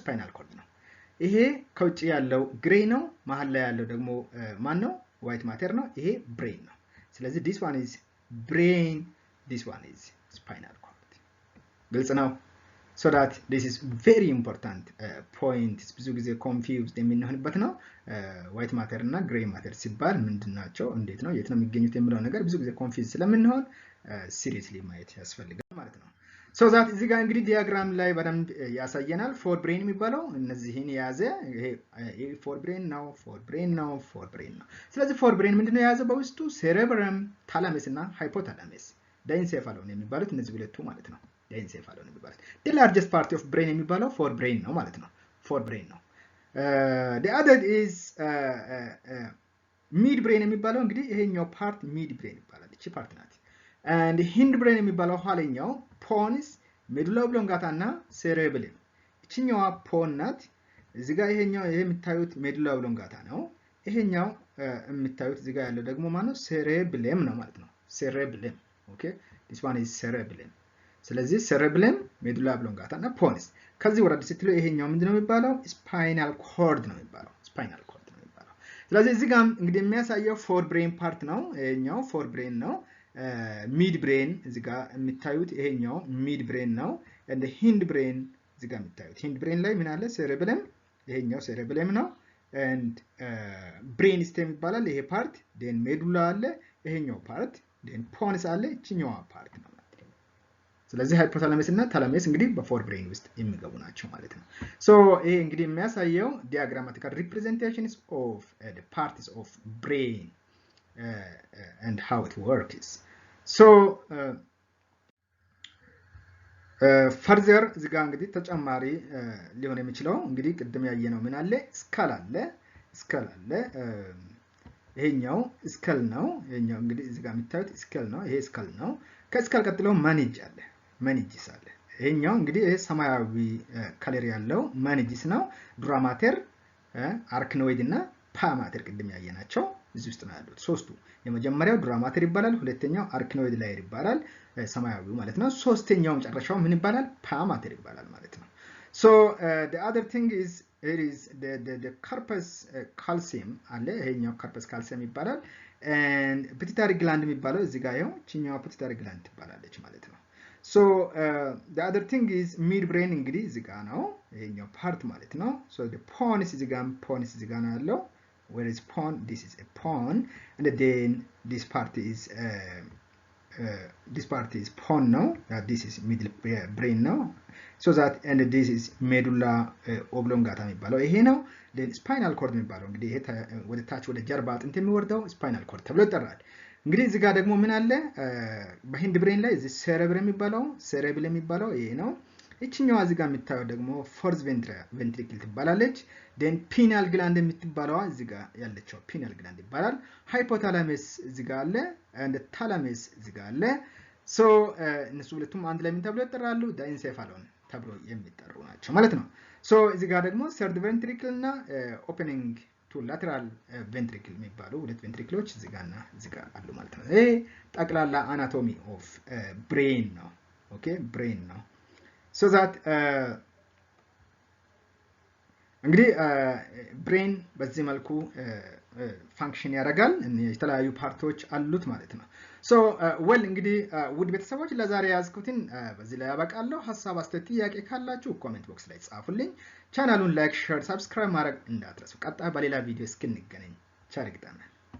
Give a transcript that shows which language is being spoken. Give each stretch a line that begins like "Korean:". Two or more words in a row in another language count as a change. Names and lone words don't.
Amharic: ስፓይናል ኮርድ ነው። ይሄ ከውጪ ያለው ግሬ ነው፣ መሃል ላይ ያለው ደግሞ ማን ነው?
English: white matter
Amharic: ነው። ይሄ ብሬን ነው። ስለዚህ
English: this one is brain, this one is spinal cord.
Amharic: ግልጽ ነው?
English: so that this is very important point.
Amharic: ብዙ ጊዜ confused የምንሆንበት ነው።
English: white matter
Amharic: እና
English: grey matter
Amharic: ሲባል ምንድናቸው፣ እንዴት ነው፣ የት ነው የሚገኙት የሚለው ነገር ብዙ ጊዜ confused ስለምንሆን ሲሪየስሊ ማየት ያስፈልጋል ማለት ነው።
English: so that
Amharic: እዚህ ጋር እንግዲህ ዲያግራም ላይ በደንብ ያሳየናል።
English: fore brain
Amharic: የሚባለው እነዚህን የያዘ ይሄ
English: fore brain
Amharic: ነው። ስለዚህ
English: fore brain
Amharic: ምንድነው የያዘው? በውስጡ ሴሬብረም፣ ታላመስ እና ሃይፖታላመስ ዳይንሴፋሎን የሚባሉት እነዚህ ሁለቱ ማለት ነው። ዳይንሴፋሎን የሚባሉት
English: the largest part of brain
Amharic: የሚባለው
English: fore brain
Amharic: ነው ማለት ነው።
English: fore brain
Amharic: ነው።
English: the other is mid brain
Amharic: የሚባለው እንግዲህ ይሄኛው ፓርት
English: mid brain
Amharic: ይባላል። እቺ ፓርት ናት።
English: and hind brain
Amharic: የሚባለው ኋለኛው ፖንስ፣
English: medulla oblongata
Amharic: እና ሴሬብለም። እቺኛዋ ፖን ናት። እዚህ ጋር ይሄኛው ይሄ የምታዩት
English: medulla oblongata
Amharic: ነው። ይሄኛው የምታዩት እዚህ ጋር ያለው ደግሞ ማለት ነው ሴሬብለም ነው ማለት ነው።
English: cerebellum okay፣ this one is
Amharic: ሴሬብለም። ስለዚህ ሴሬብለም፣
English: medulla oblongata
Amharic: እና ፖንስ። ከዚህ ወረድ ስትሉ ይሄኛው ምንድነው የሚባለው?
English: spinal cord
Amharic: ነው የሚባለው።
English: spinal cord
Amharic: ነው የሚባለው። ስለዚህ እዚህ ጋር እንግዲህ የሚያሳየው
English: fore brain part
Amharic: ነው ይሄኛው
English: fore brain
Amharic: ነው
English: mid brain
Amharic: እዚህ ጋር የምታዩት ይሄኛው
English: mid brain
Amharic: ነው
English: and the hind brain
Amharic: እዚህ ጋር የምታዩት
English: hind brain
Amharic: ላይ ምን አለ cerebellum ይሄኛው cerebellum ነው
English: and brain stem
Amharic: ይባላል ይሄ ፓርት
English: then medulla
Amharic: አለ ይሄኛው ፓርት
English: then pons
Amharic: አለ እቺኛው ፓርት ነው ስለዚህ ሃይፖታላመስ እና ታላመስ እንግዲህ በፎር ብሬን ውስጥ የሚገቡ ናቸው ማለት ነው ሶ ይሄ እንግዲህ የሚያሳየው
English: diagrammatical representations of the parts of brain and how it works so further
Amharic: እዚህ ጋር እንግዲህ ተጨማሪ ሊሆን የሚችለው እንግዲህ ቅድም ያየነው ምን አለ ስካል አለ ይሄኛው ስካል ነው ይሄኛው እንግዲህ እዚህ ጋር የምታዩት ስካል ነው ይሄ ስካል ነው ከስካል ቀጥሎ ማኔጅ አለ ማኔጅስ አለ ይሄኛው እንግዲህ ይሄ ሰማያዊ ከለር ያለው ማኔጅስ ነው ዱራማተር አርክኖይድ እና ፓማተር ቅድም ያየናቸው እዚህ ውስጥ ነው ያሉት ሶስቱ የመጀመሪያው ዱራማተር ይባላል ሁለተኛው
English: arachnoid layer
Amharic: ይባላል ሰማያዊው ማለት ነው ሶስተኛው መጨረሻው ምን ይባላል ፓማተር ይባላል ማለት ነው
English: so the other thing is it is the corpus calcium
Amharic: አለ ይሄኛው
English: corpus calcium ይባላል and pituitary gland
Amharic: የሚባለው እዚህ ጋር ያው ቺኛው
English: pituitary gland
Amharic: ትባላለች ማለት ነው
English: so the other thing is mid brain
Amharic: እንግዲህ እዚህ ጋር ነው ይሄኛው ፓርት ማለት ነው
English: so the pons
Amharic: እዚህ ጋር ነው ያለው
English: where is pawn this is a pawn and then this part is pawn now this is middle brain now so that and this is medulla oblongata
Amharic: የሚባለው ይሄ ነው
English: then spinal cord
Amharic: የሚባለው እንግዲህ ይሄ ወደ ታች ወደ ጀርባ አጥንት የሚወርደው spinal cord ተብሎ ይጠራል እንግዲህ እዚህ ጋር ደግሞ ምን አለ በሂንድ ብሬን ላይ እዚህ cerebellum የሚባለው ይሄ ነው እቺኛው እዚህ ጋር የምታየው ደግሞ
English: fourth ventricle
Amharic: ትባላለች
English: then pineal gland
Amharic: የምትባለው እዚህ ጋር ያለችው
English: pineal gland
Amharic: ይባላል hypothalamus እዚህ ጋር አለ
English: and thalamus
Amharic: እዚህ ጋር አለ so እነሱ ሁለቱም አንድ ላይ ምን ተብሎ ይጠራሉ diencephalon ተብሎ የሚጠሩ ናቸው ማለት ነው so እዚህ ጋር ደግሞ
English: third ventricle
Amharic: እና
English: opening to lateral ventricle
Amharic: የሚባሉ ሁለት ventricles እዚህ ጋርና እዚህ ጋር አሉ ማለት ነው ይሄ ጠቅላላ
English: anatomy of brain
Amharic: ነው
English: okay brain
Amharic: ነው
English: so that
Amharic: እንግዲህ ብሬን በዚህ መልኩ ፋንክሽን ያደርጋል የተለያዩ ፓርቶች አሉት ማለት ነው
English: so well
Amharic: እንግዲህ ውድ ቤተሰቦች ለዛሬ ያዝኩትን በዚህ ላይ ያበቃለሁ ሐሳብ አስተያየት ጥያቄ ካላችሁ ኮሜንት ቦክስ ላይ ጻፉልኝ ቻናሉን ላይክ ሼር ሰብስክራይብ ማድረግ እንዳትረሱ ቀጣይ በሌላ ቪዲዮ እስክንገናኝ ቻው ይግጠመን